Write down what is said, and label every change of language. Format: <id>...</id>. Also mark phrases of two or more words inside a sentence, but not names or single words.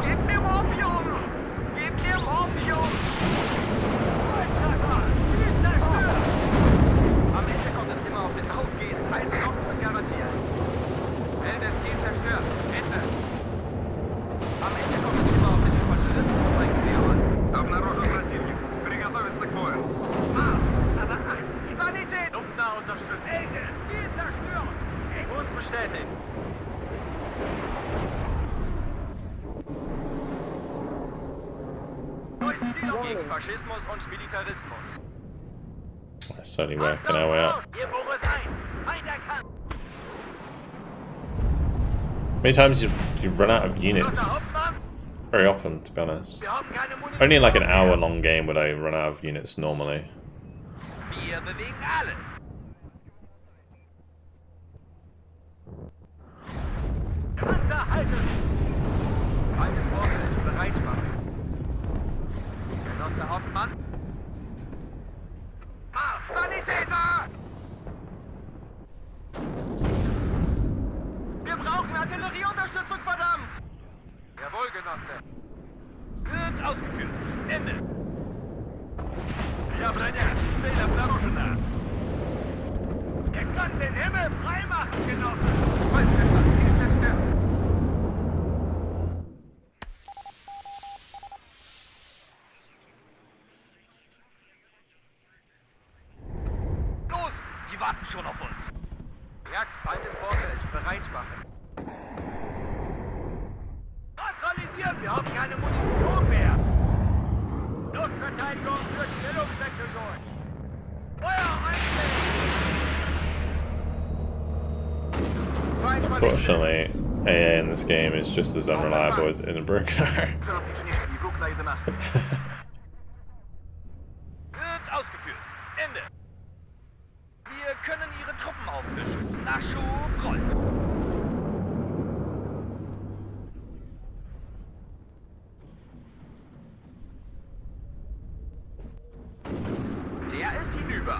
<de>Gebt mir Morphium! Gebt mir Morphium! Am Ende kommt es immer auf den Auf geht's. Heiße Socken sind garantiert. Melde Ziel zerstört. Ende. Am Ende kommt es immer auf den Infanteristen und sein Gewehr an.</de> <ru>Обнаружен противник. Приготовиться к бою.</ru> <de>Aber achten Sie! Sanität! Luftnah unterstützt. Ziel zerstören! Kurs bestätigt. Gegen Faschismus und Militarismus.</de> <en>It's certainly working our way out.</en> <de>Hier Boris 1. Feind erkannt.</de> <en>Many times you run out of units. Very often, to be honest.</en> <de>Wir haben keine Munition.</de> <en>Only in like an hour-long game would I run out of units normally.</en> <de>Wir bewegen alles. Panzer halten! Feind im Vorfeld. Bereit machen. Genosse Hauptmann. Sanitäter! Wir brauchen Artillerieunterstützung, verdammt! Jawohl, Genosse. Wird ausgeführt. Ende. Ja, Brenner.</de> <ru>Цель обнаружена.</ru> <de>Wir können den Himmel freimachen, Genosse! Volltreffer. Ziel zerstört. Los! Die warten schon auf uns. Jagdfeind im Vorfeld. Bereit machen. Neutralisieren! Wir haben keine Munition mehr! Luftverteidigung führt Stellungswechsel durch! Feuer einstellen!</de> <en>Unfortunately, AA in this game is just as unreliable as in a broken arrow.</en> <de>Wird ausgeführt. Ende. Wir können Ihre Truppen auffischen. Nachschub rollt. Der ist hinüber.</de>